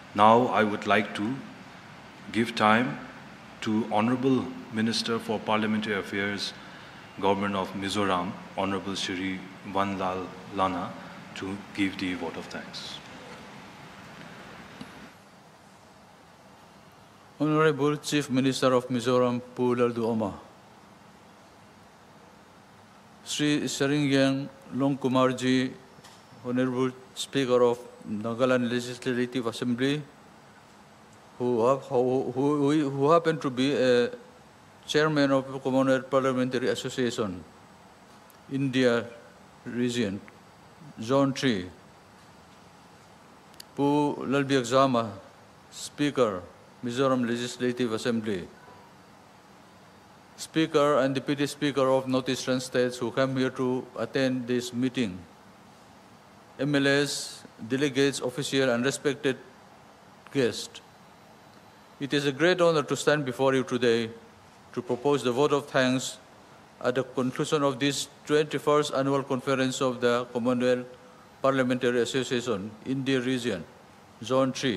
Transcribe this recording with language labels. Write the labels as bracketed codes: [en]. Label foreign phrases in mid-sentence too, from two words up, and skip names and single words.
[en] Now I would like to give time to Honorable Minister for Parliamentary Affairs, Government of Mizoram, Honorable Shri Vanlal Lana, to give the vote of thanks. Honorable Chief Minister of Mizoram, Pulal Duoma. Sri Seringyang Longkumarji, Honorable Speaker of Nagaland Legislative Assembly, who happen to be a chairman of the Commonwealth Parliamentary Association, India Region, Zone 3, Pu Lalbiakzama, Speaker, Mizoram Legislative Assembly, Speaker and Deputy Speaker of Northeastern States who come here to attend this meeting, MLAs, delegates, official and respected guests. It is a great honor to stand before you today to propose the vote of thanks at the conclusion of this 21st Annual Conference of the Commonwealth Parliamentary Association, India Region, Zone 3.